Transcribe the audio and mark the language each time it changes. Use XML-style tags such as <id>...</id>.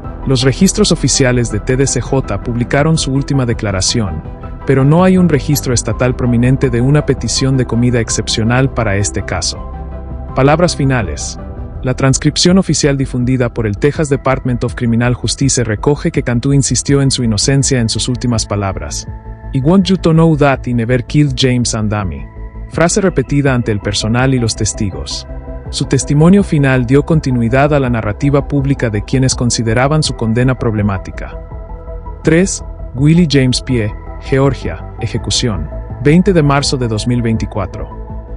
<es>Los registros oficiales de TDCJ publicaron su última declaración, pero no hay un registro estatal prominente de una petición de comida excepcional para este caso. Palabras finales. La transcripción oficial difundida por el Texas Department of Criminal Justice recoge que Cantu insistió en su inocencia en sus últimas palabras.</es> <en>I want you to know that I never killed James and Amy.</en> <es>Frase repetida ante el personal y los testigos. Su testimonio final dio continuidad a la narrativa pública de quienes consideraban su condena problemática. 3. Willie James Pie, Georgia. Ejecución, 20 de marzo de 2024.</es>